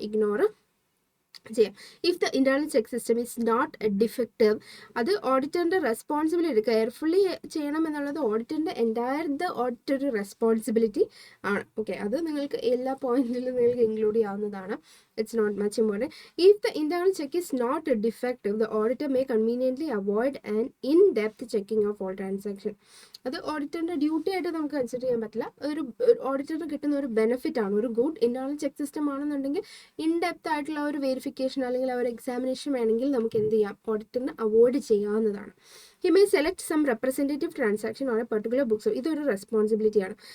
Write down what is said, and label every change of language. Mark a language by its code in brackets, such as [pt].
[ml] Ignore ചെയ്യാം. [en] if the internal check system is not defective, [ml] അത് ഓഡിറ്ററിൻ്റെ responsibility, carefully ചെയ്യണം എന്നുള്ളത് ഓഡിറ്ററിൻ്റെ ഓഡിറ്ററി റെസ്പോൺസിബിലിറ്റി ആണ്. ഓക്കെ, അത് നിങ്ങൾക്ക് എല്ലാ പോയിന്റിലും നിങ്ങൾക്ക് ഇൻക്ലൂഡ് ചെയ്യാവുന്നതാണ്. [en] it's not much important. If the internal check is not defective, the auditor may conveniently avoid an in-depth checking of all transaction. [ml] അത് ഓഡിറ്ററിൻ്റെ ഡ്യൂട്ടി ആയിട്ട് നമുക്ക് കൺസിഡർ ചെയ്യാൻ പറ്റില്ല. ഒരു ഓഡിറ്ററിന് കിട്ടുന്ന ഒരു ബെനിഫിറ്റ് ആണ്. ഒരു ഗുഡ് ഇന്റേണൽ ചെക്ക് സിസ്റ്റം ആണെന്നുണ്ടെങ്കിൽ ഇൻഡെപ്ത് ആയിട്ടുള്ള ഒരു വെരിഫിക്കേഷൻ അല്ലെങ്കിൽ ഒരു എക്സാമിനേഷൻ വേണമെങ്കിൽ നമുക്ക് എന്ത് ചെയ്യാം, ഓഡിറ്ററിന് അവോയ്ഡ് ചെയ്യാവുന്നതാണ്. [en] He may select some representative transaction on a particular books. [ml] ഇതൊരു റെസ്പോൺസിബിലിറ്റിയാണ്.